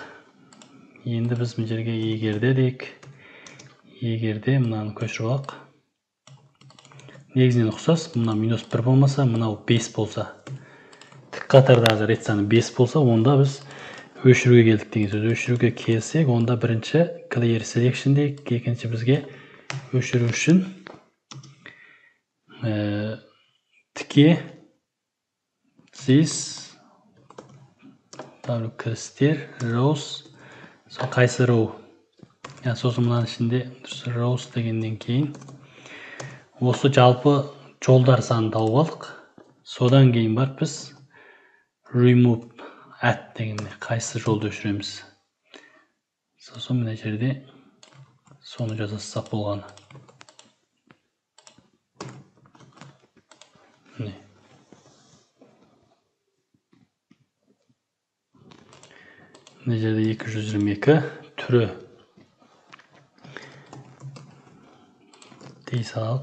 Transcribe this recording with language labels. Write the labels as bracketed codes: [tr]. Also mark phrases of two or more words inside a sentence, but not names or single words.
[kk] Енді біз мына жерге егерде дейік. Егерде мынаны көшіріп алақ. Негізінен ұқсас, мына -1 болмаса, мынау 5 болса. Тік қатардағы рет саны 5 болса, онда біз өшіруге келдік деген сөз. Өшіруге келсек, онда бірінші [en] clear selection [kk] дейік. Екінші бізге өшіру үшін тіке this кірістер rows қайсы row. Сосын мынаның ішінде rows дегеннен кейін осы жалпы жолдар санын тауып алдық. Содан кейін бар біз [en] remove add [kk] дегенде қайсы жолды өшіреміз. Сосын мына жерде соны жасасақ болғаны. Мына жерде 222 түрі дей салалық.